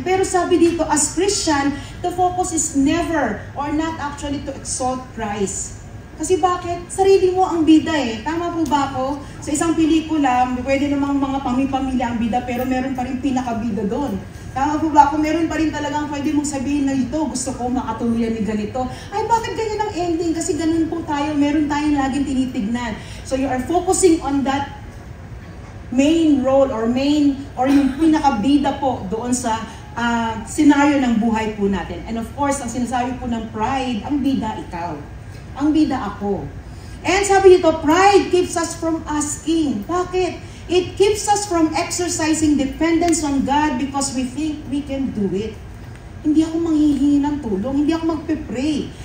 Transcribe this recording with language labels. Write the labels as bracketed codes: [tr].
[tl] Pero sabi dito, [en] as Christian, the focus is never or not actually to exalt Christ. [tl] Kasi bakit? Sarili mo ang bida eh. Tama po ba ako? Sa isang pelikula, pwede namang mga pamilya ang bida, pero meron pa rin pinakabida doon. Tama po ba ako? Meron pa rin talagang pwede mong sabihin na ito, gusto ko makatuluyan ni ganito. Ay, bakit ganyan ang ending? Kasi ganun po tayo, meron tayong laging tinitignan. [en] So you are focusing on that main role or [tl] yung pinakabida po doon sa senaryo ng buhay po natin. [en] And of course, [tl] ang sinasabi po ng pride, ang bida ikaw. Ang bida ako. [en] And [tl] sabi dito, [en] pride keeps us from asking. [tl] Bakit? [en] It keeps us from exercising dependence on God because we think we can do it. [tl] Hindi ako manghihingi ng tulong, hindi ako magpe-pray.